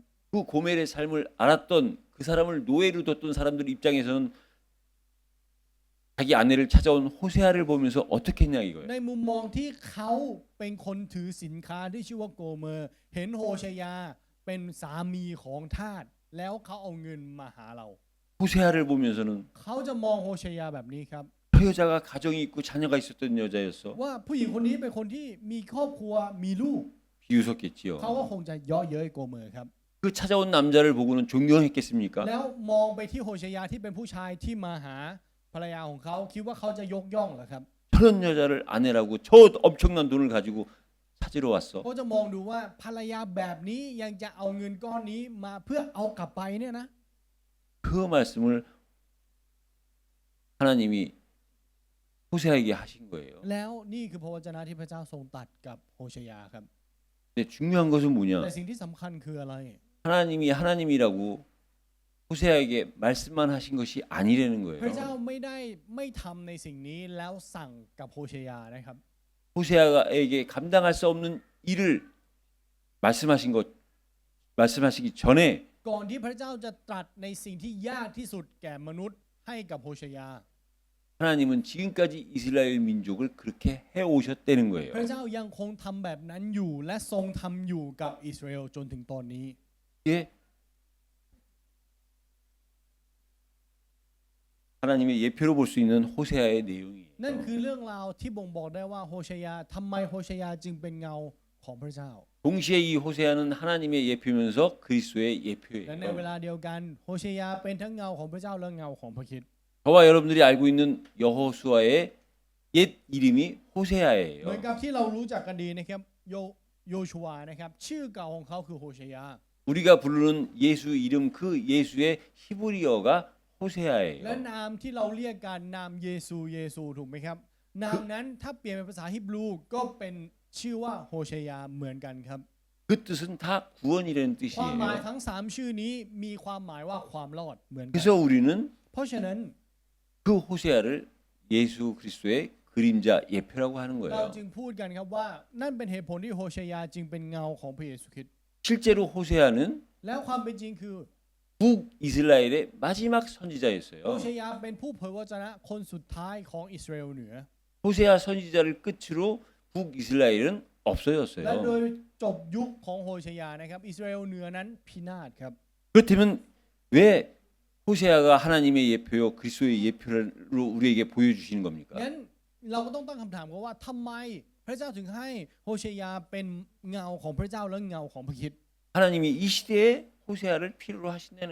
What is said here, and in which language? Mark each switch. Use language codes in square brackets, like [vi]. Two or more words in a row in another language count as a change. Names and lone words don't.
[ko] 그 고멜의 삶을 알았던 그 사람을 노예로 뒀던 사람들 입장에서는 자기 아내를 찾아온 호세아를 보면서 어떻게 했냐 이거예요. [th] ในมุมมองที่เขาเป็นคนถือสินค้าที่ชื่อว่าโกเมอร์เห็นโฮเชยาเป็นสามีของทาสแล้วเขาเอาเงินมาหาเรา [ko] 호세아를 보면서는 [th] เขาจะมองโฮเชยาแบบนี้ครับ [ko] 저 여자가 가정이 있고 자녀가 있었던 여자였어. [th] ว่าผู้หญิงคนนี้เป็นคนที่มีครอบครัวมีลูก [ko] 비웃었겠지요. [th] เขาก็คงจะเยาะเย้ยโกเมอร์ครับ [ko] 그 찾아온 남자를 보고는 존경했겠습니까? [th] แล้วมองไปที่โฮเชยาที่เป็นผู้ชายที่มาหาภรรยาของเขาคิดว่าเขาจะยกย่องเหรอครับ [ko] 저런 여자를 아내라고 저 엄청난 돈을 가지고 찾으러 왔어. [th] เขาจะมองดูว่าภรรยาแบบนี้ยังจะเอาเงินก้อนนี้มาเพื่อเอากลับไปเนี่ยนะ [ko] 그 말씀을 하나님이 호세아에게 하신 거예요. [th] แล้วนี่คือพระวจนะที่พระเจ้าทรงตรัสกับโฮเชยาครับ [ko] 근데 중요한 것은 [th] แต่ [ko] 뭐냐? [th] สิ่งที่สำคัญคืออะไร [ko] 하나님이 하나님이라고 호세아에게 말씀만 하신 것이 아니라는 [th] พระเจ้า [ko] 거예요. [th] ไม่ทำในสิ่งนี้แล้วสั่งกับโฮเชยานะครับ [ko] 호세아에게 감당할 수 없는 일을 말씀하시기 전에 [th] ก่อนที่พระเจ้าจะตรัสในสิ่งที่ยากที่สุดแก่มนุษย์ให้กับโฮเชยา [ko] 하나님은 지금까지 이스라엘 민족을 그렇게 해 오셨다는 [th] พ [ko] 거예요. [th] ระเจ้ายังคงทำแบบนั้นอยู่และทรงทำอยู่กับอิสราเอลจนถึงตอนนี้ [ko] 이게 하나님의 예표로 볼 수 있는 호세아의 내용이에요. [th] นั่นคือเรื่องราวที่บ่งบอกได้ว่าโฮเชยาทำไมโฮเชยาจึงเป็นเงาของพระเจ้า [ko] 동시에 이 호세아는 하나님의 예표면서 그리스도의 [th] และในเว [ko] 예표예요. [th] ลาเดียวกันโฮเชยาเป็นทั้งเงาของพระเจ้าและเงาของพระคริสต์ [ko] 저와 여러분들이 알고 있는 여호수아의 옛 이름이 [th] เหมือน [ko] 호세아예요. [th] กับที่เรารู้จักกันดีนะครับโยชูวานะครับชื่อเก่าของเขาคือโฮเชยา [ko] 우리가 부르는 예수 이름 그 예수의 히브리어가 [th] และ [ko] 호세아예요. [th] นามที่เราเรียกกันนามเยซูถูกไหมครับนามนั้นถ้าเปลี่ยนเป็นภาษาฮิบรูก็เป็นชื่อว่าโฮเชยาเหมือนกันครับ [ko] 그 뜻은 다 구원이라는 [th] ความหมาย [ko] 뜻이에요. [th] ทั้ง3ชื่อนี้มีความหมายว่าความรอดเหมือนกัน [ko] 그래서 우리는 [th] เพราะฉะนั้น [ko] 그 호세아를 예수 그리스도의 그림자 예표라고 하는 [th] เรา [ko] 거예요. [th] จึงพูดกันครับว่านั่นเป็นเหตุผลที่โฮเชยาจึงเป็นเงาของพระเยซูคริสต์ [ko] 실제로 호세아는 [th] แล้วความเป็นจริงคือ [ko] 북이스라엘의 마지막 [th] โฮ [ko] 선지자였어요. [th] เชยาเป็นผู้เผยวจนะคนสุดท้ายของอิสราเอลเหนือ [ko] 호세아 선지자를 끝으로 북이스라엘은 [th] และโด [ko] 없어졌어요. [th] ยจบยุคของโฮเชยานะครับอิสราเอลเหนือนั้นพินาศครับ [ko] 그렇다면 왜 호세아가 하나님의 예표요 그리스도의 예표로 우리에게 보여주시는 겁니까? [th] งั้นเราก็ต้องตั้งคำถามกันว่าทำไมพระเจ้าถึงให้โฮเชยาเป็นเงาของพระเจ้าและเงาของพระคริสต์ [ko] 하나님이 이 시대에 호세아를 필요로 하신다는